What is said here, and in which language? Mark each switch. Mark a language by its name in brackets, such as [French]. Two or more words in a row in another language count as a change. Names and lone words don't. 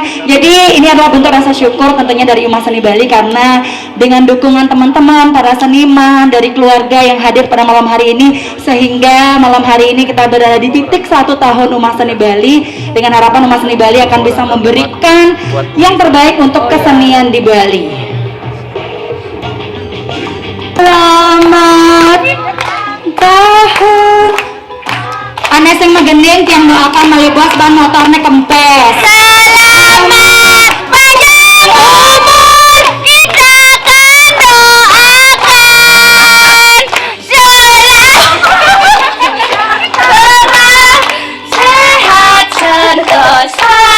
[Indonesian] Jadi ini adalah bentuk rasa syukur tentunya dari Umat Seni Bali karena dengan dukungan teman-teman, para seniman, dari keluarga yang hadir pada malam hari ini sehingga malam hari ini kita berada di titik 1 tahun Umat Seni Bali dengan harapan Umat Seni Bali akan bisa memberikan yang terbaik untuk kesenian di Bali. Selamat tahun. [Balinese] Ane sing megending tiang doakan malibos ban [Indonesian] motornya kempes. Selamat panjang umur kita akan doakan. Selamat sehat sentosa.